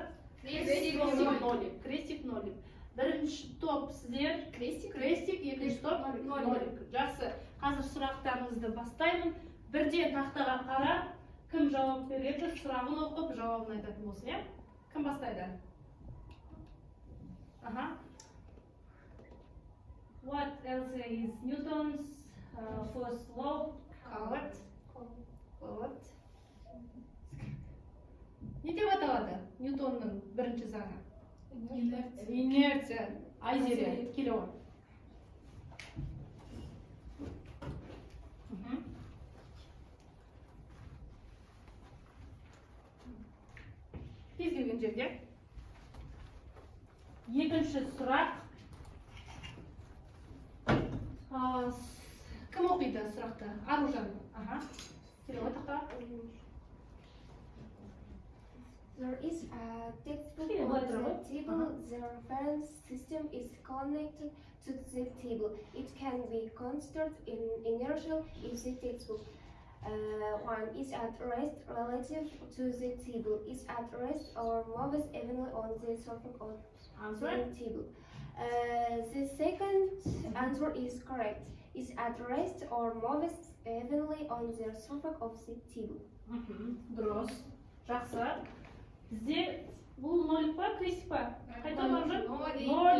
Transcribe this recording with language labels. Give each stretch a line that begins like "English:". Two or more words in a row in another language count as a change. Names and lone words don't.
Russian: Крестик, нолик.
Kazakh: Бірінші топ сіздер крестик, екінші топ нолик. Жақсы. Қазір сұрақтарыңызды бастаймын. Бірден тақтаға қара, кім жауап береді, сұрағын оқып, жауабын айтатын болсын, иә? Кім бастайды?
English: What else is Newton's first law called?
Kazakh: Не деп аталады Ньютонның бірінші заңы? Инерция. Айзере, келе ғой. Кез келген жерге. Екінші сұрақ. Кім оқиды сұрақты? Аружан. Келе ғой тақта.
English: There is a textbook on the table. The reference system is connected to the table. It can be considered inertial if the textbook one is at rest relative to the table. Is at rest or moves evenly on the surface of the table. The second answer is correct. Is at rest or moves evenly on the surface of the table.
Kazakh: Дұрыс. Жақсы. Бізде бұл нолик па, крестик па? Қайта барып?